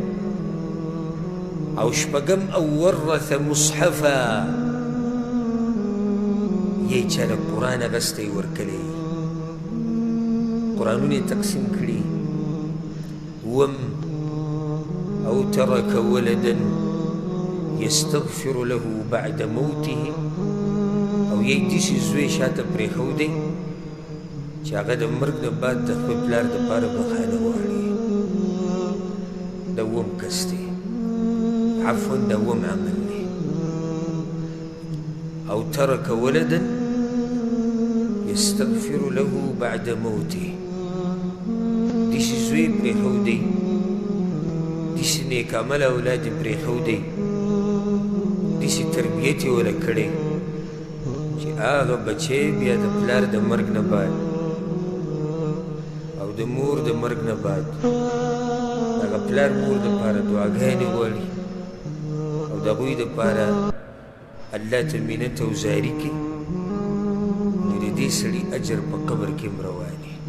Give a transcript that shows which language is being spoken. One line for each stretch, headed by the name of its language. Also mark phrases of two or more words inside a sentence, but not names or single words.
Pashto: او شپږم او
Arabic: ورث مصحفا
Pashto: یې چا له قرآن اخیستی ورکلی قرآنونه یې تقسیم کړي وم او
Arabic: ترك ولدا يستغفر له بعد موته
Pashto: او یې داسې زوی شاته پرېښودی چې هغه د مرګ نه بعد د خپل پلار دپاره بخښنه غواړي دا اووم کس دی عفوا دا اووم عمل دی او
Arabic: ترك ولدا يستغفر له بعد موته
Pashto: داسې زوی پرېښودی داسې نیک عمله اولاد یې پرېښودی داسې تربیت یې وله کړی چې هغه بچی بیا د پلار د مرګ نه بعد او د مور د مرګ نه بعد هغه پلار مور دپاره دعاګانې غواړي او د هغوی دپاره الله ته منت او زاري کوي نو د دې سړي اجر په قبر کې هم روان